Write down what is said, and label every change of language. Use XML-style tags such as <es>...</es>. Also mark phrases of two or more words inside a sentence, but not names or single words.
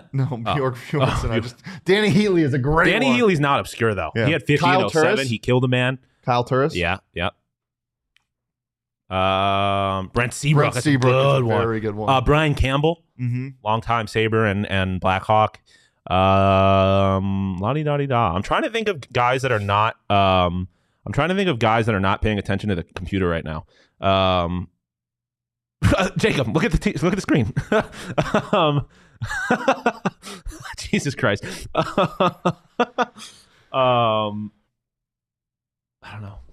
<en>No, Bjork Bjornsson. Danny Heatley is a great Danny one. Heatley's not obscure, though. Yeah. He had 50 Kyle in 07. Turris? He killed a man. Kyle Turris. Yeah. Brent Seabrook. That's a good one. Very good one. Brian Campbell, longtime Sabre and Blackhawk. La-di-da-di-da. I'm trying to think of guys that are not paying attention to the computer right now. Jacob, look at the screen. Jesus Christ. I don't know.</en>